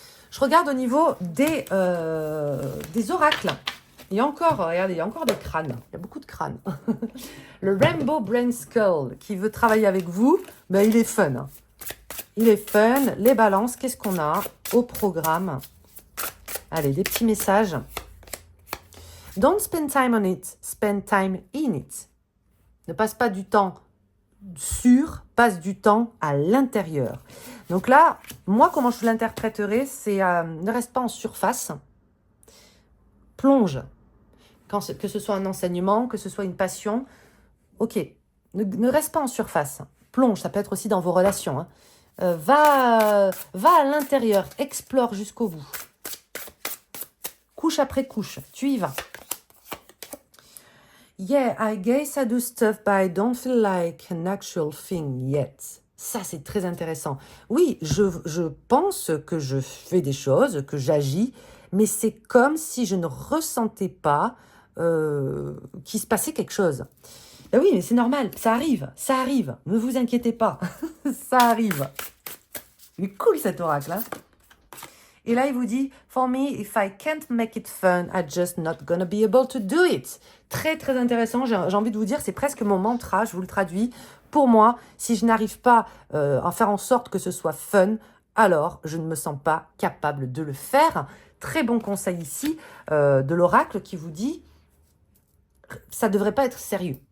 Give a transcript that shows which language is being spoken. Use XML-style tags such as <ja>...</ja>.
<fr>Je regarde au niveau des oracles. Il y a encore, regardez, il y a encore des crânes. Il y a beaucoup de crânes. Le Rainbow Brain Skull qui veut travailler avec vous, ben, il est fun. Hein. Il est fun. Les balances, qu'est-ce qu'on a au programme? Allez, des petits messages.</fr> <en>Don't spend time on it, spend time in it.</en> <fr>Ne passe pas du temps sur, passe du temps à l'intérieur. Donc là, moi, comment je l'interpréterai, c'est ne reste pas en surface, plonge. Que ce soit un enseignement, que ce soit une passion, ok, ne reste pas en surface, plonge, ça peut être aussi dans vos relations. Hein. Va à l'intérieur, explore jusqu'au bout. Couche après couche, tu y vas.</fr> <en>Yeah, I guess I do stuff, but I don't feel like an actual thing yet.</en> <fr>Ça, c'est très intéressant. Oui, je pense que je fais des choses, que j'agis, mais c'est comme si je ne ressentais pas qu'il se passait quelque chose. Ben oui, mais c'est normal, ça arrive. Ne vous inquiétez pas, ça arrive. Il est cool cet oracle, hein. Et là, il vous dit,</fr> <en>for me, if I can't make it fun, I'm just not gonna be able to do it.</en> <fr>Très, très intéressant. J'ai envie de vous dire, c'est presque mon mantra, je vous le traduis. Pour moi, si je n'arrive pas à faire en sorte que ce soit fun, alors je ne me sens pas capable de le faire. Très bon conseil ici de l'oracle qui vous dit, ça ne devrait pas être sérieux.</fr>